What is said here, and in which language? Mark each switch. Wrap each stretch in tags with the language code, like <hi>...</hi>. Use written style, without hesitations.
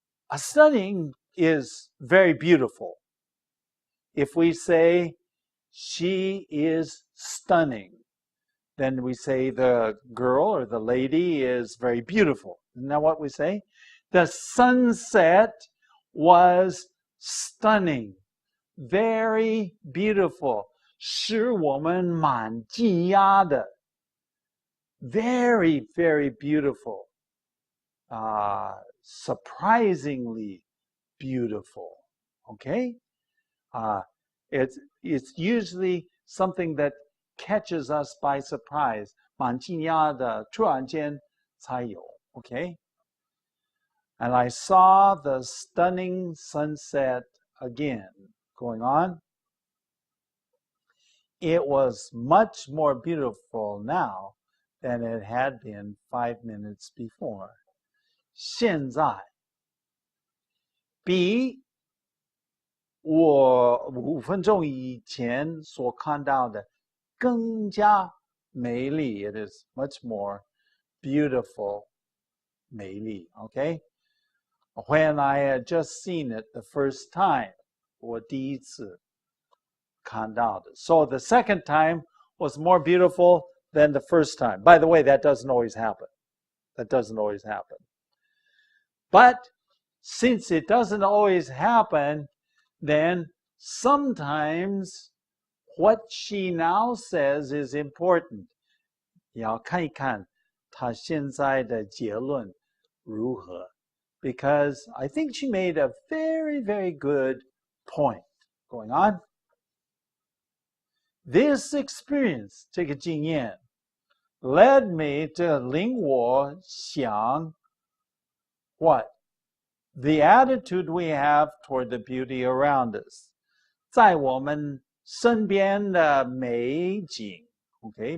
<en>A stunning is very beautiful. If we say she is stunning, then we say the girl or the lady is very beautiful. Isn't that what we say? The sunset was stunning, very beautiful.</en> <zh>使我们蛮惊讶的</zh> <en>very, very beautiful. Surprisingly beautiful. Okay? It's usually something that catches us by surprise.</en> <zh>蛮惊讶的，突然间才有 Okay?</zh> <en>And I saw the stunning sunset again. Going on. It was much more beautiful now than it had been 5 minutes before.</en> <zh>现在比我5分钟以前所看到的更加美丽</zh> <en>It is much more beautiful</en> <zh>美丽 Okay?</zh> <en>When I had just seen it the first time</en> <zh>我第一次看到的</zh> <en>So the second time was more beautiful than the first time. By the way, that doesn't always happen. That doesn't always happen. But since it doesn't always happen, then sometimes what she now says is important.</en> <zh>要看一看她现在的结论如何</zh> <en>Because I think she made a very, very good point. Going on. This experience,</en> <zh>这个经验</zh> <en>led me to</en> <zh>令我想</zh> <en>what? The attitude we have toward the beauty around us.</en> <zh>在我们身边的美景 Okay?</zh>